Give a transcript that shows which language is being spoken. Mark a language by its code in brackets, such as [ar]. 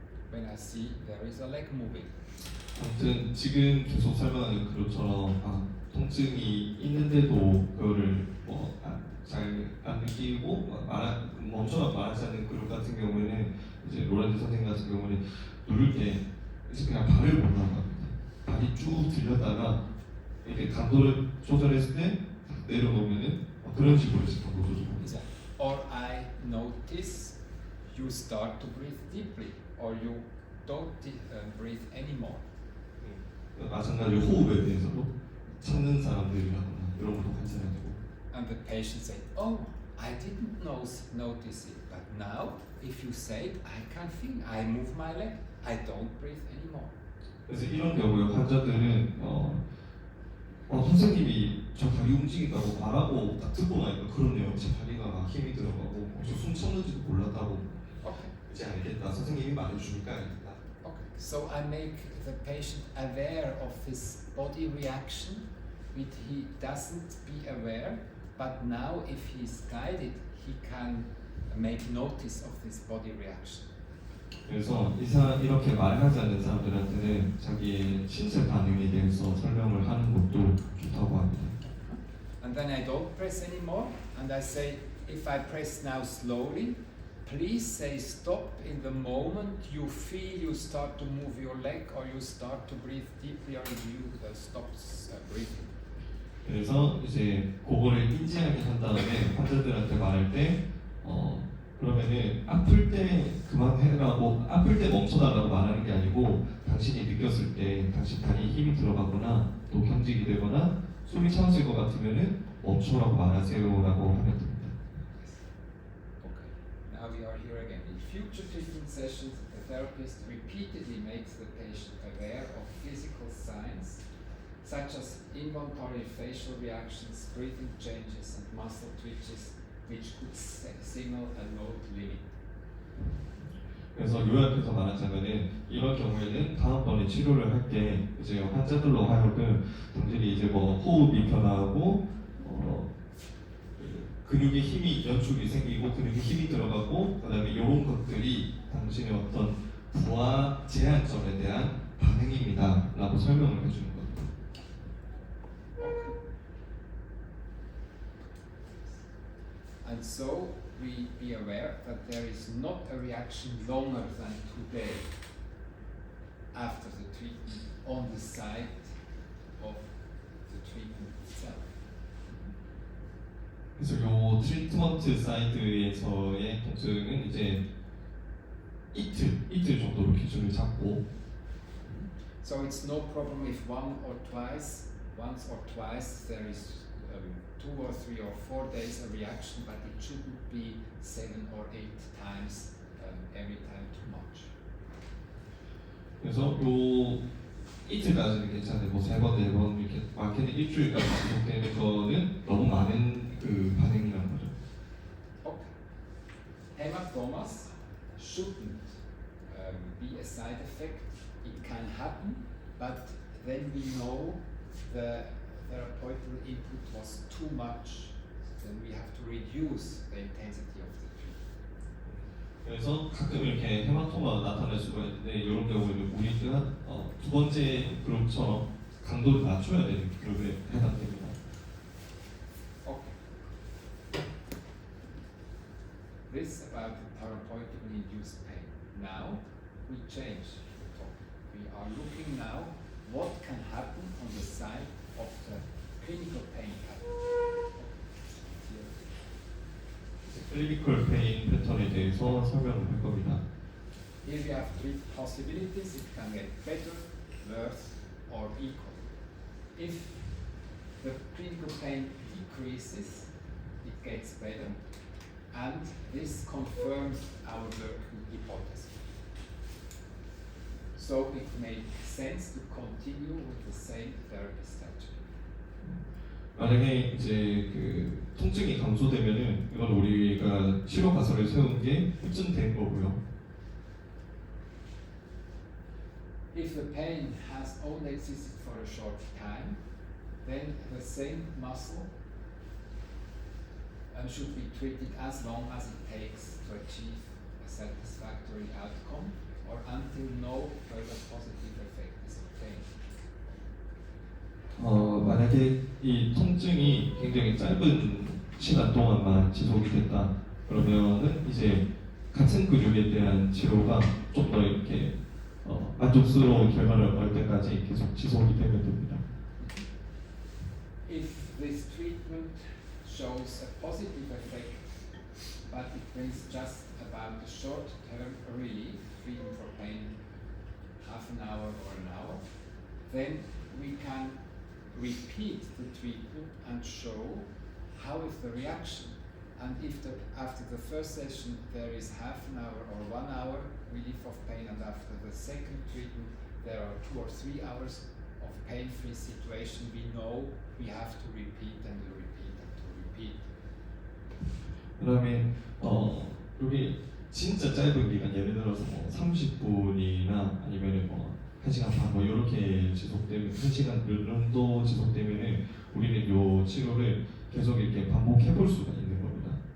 [en] When I see there is a leg moving. [ko] 아무튼 지금 계속 설명하는 그룹처럼 통증이 있는데도 그거를 잘 안 느끼고 멈춰 말하지 않는 그룹 같은 경우에는 이제 로렌즈 선생님 같은 경우는 누를 때 이제 그냥 발을 못 나갑니다. 발이 쭉 들렸다가 이렇게 강도를 조절했을 때 내려놓으면은 그런 식으로 이제 강도 조절합니다. [en] Exactly. Or I notice you start to breathe deeply, or you don't breathe anymore. [ko] 마찬가지로 호흡에 대해서도 찾는 사람들이라거나 이런 것도 관찰해야 되고. [en] And the patient said, "Oh, I didn't notice it, but now, if you say it, I can feel. I move my leg. I don't breathe anymore." [ko] 그래서 이런 경우에 환자들은 선생님이 저 다리 움직인다고 말하고 딱 듣고 나니까 그러네요. 제 다리가 막 힘이 들어가고 저 숨 참는지도 몰랐다고. [en] Okay. [ko] 이제 알겠다. 선생님이 말해주니까 알겠다. [en] Okay. So I make the patient aware of this body reaction, which he doesn't be aware. But now, if he is guided, he can make notice of this body reaction. [ko] 그래서 이렇게 말하지 않는 사람들한테는 자기의 신체 반응에 대해서 설명을 하는 것도 좋다고 합니다. [en] And then I don't press anymore, and I say, if I press now slowly, please say stop in the moment you feel you start to move your leg, or you start to breathe deeply, or you stop breathing. [ko] 그래서 이제 그거를 인지하게 한 다음에 환자들한테 말할 때 그러면은 아플 때 그만해라고 아플 때 멈춰달라고 말하는 게 아니고 당신이 느꼈을 때 당신 다리에 힘이 들어가거나 또 경직이 되거나 숨이 차오질 것 같으면은 멈춰라고 말하세요라고 하면 됩니다. [en] Okay. Now we are here again. In future treatment sessions, the therapist repeatedly makes the patient aware of physical signs such as involuntary facial reactions, breathing changes, and muscle twitches, which could signal a load limit. [ko] 그래서 요약해서 말하자면은 이런 경우에는 다음번에 치료를 할 때 이제 환자들로 하여금 당신이 이제 뭐 호흡이 변화하고 근육에 힘이 연축이 생기고 근육에 힘이 들어가고 그다음에 이런 것들이 당신의 어떤 부하 제한점에 대한 반응입니다라고 설명을 해주는 겁니다. [en] And so we be aware that there is not a reaction longer than today after the treatment on the site of the treatment itself. [ko] 그래서 요 트리트먼트 사이드에서의 통증은 이제 이틀 정도로 기준을 잡고. [en] So it's no problem if once or twice there is 2 or 3 or 4 days a reaction, but it shouldn't be 7 or 8 times every time too much. [ko] 그래서 요 이틀까지는 괜찮은데 뭐 3번, 4번 이렇게 많게는 일주일까지 지속되는 거는 너무 많은 그 반응이라는 거죠. [en] Okay. Hematomas shouldn't be a side effect. It can happen, but then we know the therapeutic input was too much. Then we have to reduce the intensity of the treatment. [ko] 그래서 가끔 이렇게 헤마토마가 나타날 수가 있는데 이런 경우에는 우리가 두 번째 그룹처럼 강도를 낮춰야 되는 그룹에 해당됩니다. [en] Okay. This about the therapeutically induced pain. Now we change the topic. We are looking now what can happen on the side of the clinical pain pattern. [ko] 클리니컬 페인 패턴에 대해서 설명을 할 겁니다. [en] Here we have three possibilities. It can get better, worse, or equal. If the clinical pain decreases, it gets better, and this confirms our working hypothesis. So it makes sense to continue with the same therapy strategy. [ko] 만약에 이제 그 통증이 감소되면은 이건 우리가 치료 가설을 세운 게 입증된 거고요. [en] If the pain has only existed for a short time, then the same muscle should be treated as long as it takes to achieve a satisfactory outcome or until no further positive effect is obtained. [ko] 만약에 이 통증이 굉장히 짧은 시간 동안만 지속이 됐다 그러면은 이제 같은 근육에 대한 치료가 좀 더 이렇게 만족스러운 결과를 얻을 때까지 계속 지속이 되면 됩니다. [en] If this treatment shows a positive effect, but it brings just about a short-term relief, freedom for pain, half an hour or an hour, then we can repeat the treatment and show how is the reaction, and if after the first session there is half an hour or 1 hour relief of pain, and after the second treatment there are 2 or 3 hours of pain-free situation, we know we have to repeat and to repeat and to repeat. [ko] 그다음에 여기 진짜 짧은 기간 예를 들어서 뭐 30분이나 아니면은 뭐 1시간 반 뭐 이렇게 지속되면 1시간 정도 지속되면은 우리는 요 치료를 계속 이렇게 반복해 볼 수가 있는 겁니다.